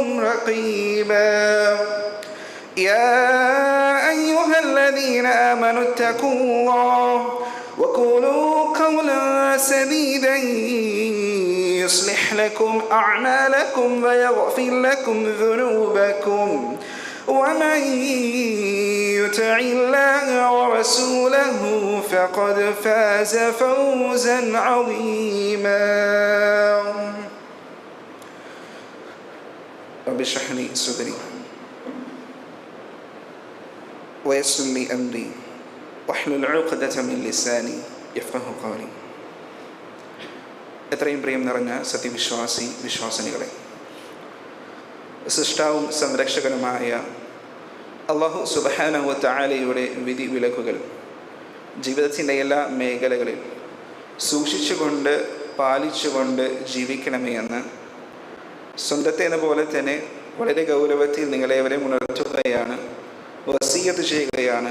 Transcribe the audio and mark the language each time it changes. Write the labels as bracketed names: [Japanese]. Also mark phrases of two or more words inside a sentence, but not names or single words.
[Arabic] رقيبا يا أيها الذين آمنوا اتقوا الله وقولوا قولا سديدا يصلح لكم أعمالكم ويغفر لكم ذنوبكم ومن يطع الله ورسوله فقد فاز فوزا عظيما رب اشرح لي صدري ويسر لي أمري واحلل عقدة من لساني يفقهوا قولي. [Malayalam] എത്രയും പ്രിയം നിറഞ്ഞ വിശ്വാസിനികളെ, സൃഷ്ടാവും സംരക്ഷകനുമായ [Arabic] الله سبحانه و تعالى [Malayalam] വിധി വിലക്കുകൾ ജീവിതത്തിൻ്റെ എല്ലാ മേഖലകളിൽ സൂക്ഷിച്ചുകൊണ്ട് പാലിച്ചുകൊണ്ട് ജീവിക്കണമേ എന്ന് സ്വന്തത്തെ എന്ന പോലെ തന്നെ വളരെ ഗൗരവത്തിൽ നിങ്ങളേവരെ ഉണർത്തുകയാണ്, വസിയ്യത്ത് ചെയ്യുകയാണ്.